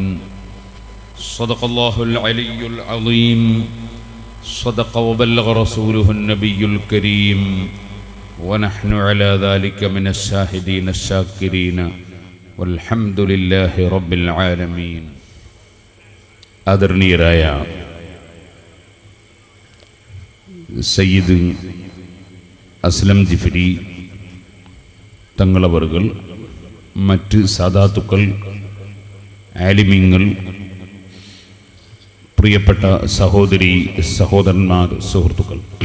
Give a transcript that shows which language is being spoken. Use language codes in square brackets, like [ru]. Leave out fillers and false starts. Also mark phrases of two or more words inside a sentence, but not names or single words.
[ar] صدق الله العلي العظيم. صدق وبلغ رسوله النبي الكريم ونحن على ذلك من الشاهدين الشاكرين والحمد لله رب العالمين. [ml] ആദരണീയരായ സയ്യിദ് അസ്ലം ജിഫ്രി തങ്ങളവറുകൾ, മറ്റ് സാദാത്തുക്കൾ, ആലിമീങ്ങൾ, പ്രിയപ്പെട്ട സഹോദരി സഹോദരന്മാർ, സുഹൃത്തുക്കൾ,